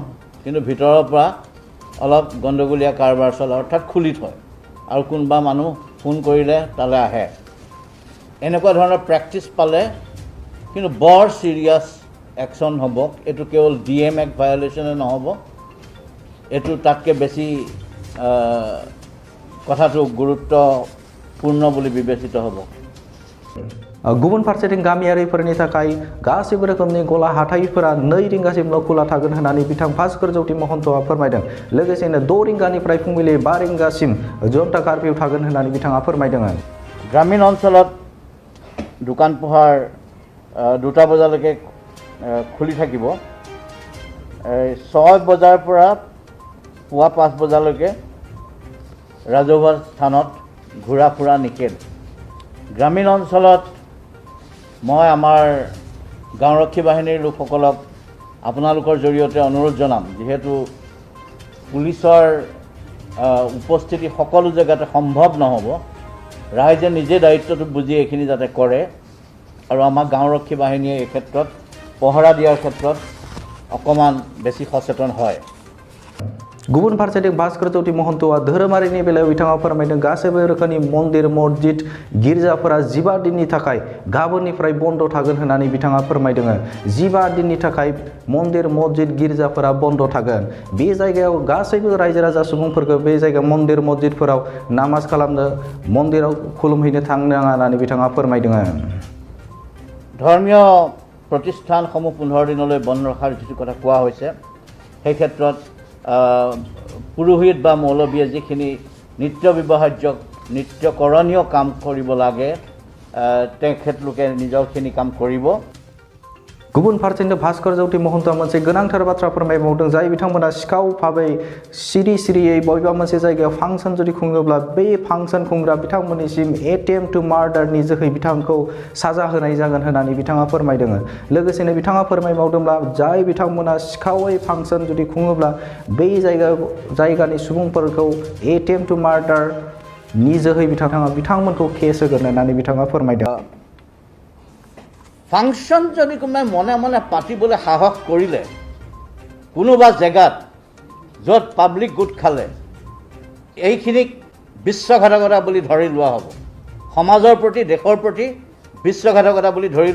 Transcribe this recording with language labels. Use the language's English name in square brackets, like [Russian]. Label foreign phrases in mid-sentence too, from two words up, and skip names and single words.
[Assamese] কিন্তু ভিতৰৰ পৰা অলপ গণ্ডগোলীয়া কাৰবাৰ চলে অৰ্থাৎ খুলি থয় আৰু কোনোবা মানুহ ফোন কৰিলে তালৈ আহে এনেকুৱা ধৰণৰ প্ৰেক্টিছ পালে কিন্তু বৰ [English] serious action [Assamese] হ'ব এটো কেৱল [English] DM act violation [Assamese] নহ'ব এটো তাতকৈ বেছি কথাটো গুৰুত্বপূৰ্ণ বুলি বিবেচিত হ'ব [Bodo] गुबुन फारसेथिं गामियारिफोरनि थाखाय गासैबो रोखोमनि गला हाथाइफोरा 2 रिंगासिमल' खुला थागोन होननानै बिथां भास्कर ज्योति महन्तआ फोरमायदों लोगोसेनो 6 रिंगानिफ्राय फुंबिलि 5 रिंगासिम जनता कार्फिउ थागोन होननानै बिथाङा फोरमायदों [Assamese] ग्रामीण অঞ্চলত দোকান পোহাৰ 2টা বজালৈকে খুলি থাকিব 6 বজাৰ পৰা পুৱা 5 বজালৈকে ৰাজহুৱা স্থানত ঘূৰা ফুৰা নিষেধ গ্ৰামীণ অঞ্চলত মই আমাৰ গাঁওৰক্ষী বাহিনীৰ লোকসকলক আপোনালোকৰ জৰিয়তে অনুৰোধ জনাম যিহেতু পুলিচৰ উপস্থিতি সকলো জেগাতে সম্ভৱ নহ'ব ৰাইজে নিজে দায়িত্বটো বুজি এইখিনি যাতে কৰে আৰু আমাৰ গাঁওৰক্ষী বাহিনীয়ে এই ক্ষেত্ৰত পহৰা দিয়াৰ ক্ষেত্ৰত অকমান বেছি সচেতন হয় [Bodo] गुबुन फारसेथिं भास्कर ज्योति महन्तआ धोरोमारिनि बेलायाव बिथाङा फोरमायदों गासैबो रोखोमनि मन्दिर मस्जिद गिर्जाफोरा 15 दिननि थाखाय गाबोननिफ्राय बन्द थागोन होननानै बिथाङा फोरमायदों 15 दिननि थाखाय मन्दिर मस्जिद गिर्जाफोरा बन्द थागोन बे जायगायाव गासैबो रायजो राजा सुबुंफोरखौ बे जायगा मन्दिर मस्जिदफोराव नामाज खालामनो मन्दिराव खुलुमहैनो थांनाङा होननानै बिथाङा फोरमायदों [Assamese] ধৰ্মীয় প্ৰতিষ্ঠানসমূহ 15 দিনলৈ বন্ধ ৰখাৰ যিটো কথা কোৱা হৈছে সেই ক্ষেত্ৰত পুৰোহিত বা মৌলবীয়ে যিখিনি নিত্য ব্যৱহাৰ্য নিত্যকৰণীয় কাম কৰিব লাগে তেখেতলোকে নিজৰখিনি কাম কৰিব [Bodo] गुबुन फारसेथिं भास्कर ज्योति महन्तआ मोनसे गोनांथार बाथ्रा फोरमायबावदों जाय बिथांमोना सिखाव भाबै सिरि बबेबा मोनसे जायगायाव फांसन जुदि खुङोब्ला बे फांसन खुंग्रा बिथांमोननिसिम एटेम्प्ट टु मार्डारनि जोहै बिथांखौ साजा होनाय जागोन होननानै बिथाङा फोरमायदों लोगोसेनो बिथाङा फोरमायबावदोंब्ला जाय बिथांमोना सिखावै फांसन जुदि खुङोब्ला बै जायगानि सुबुंफोरखौ [English] attempt to murder [Bodo] नि जोहै बिथांमोनखौ केस होगोन होननानै बिथाङा फोरमायदों [Assamese] ফাংচন যদি কোনোবাই মনে মনে পাতিবলৈ সাহস কৰিলে কোনোবা জেগাত য'ত পাব্লিক গোট খালে এইখিনিক বিশ্বঘাতকতা বুলি ধৰি লোৱা হ'ব সমাজৰ প্ৰতি দেশৰ প্ৰতি বিশ্বঘাতকতা বুলি ধৰি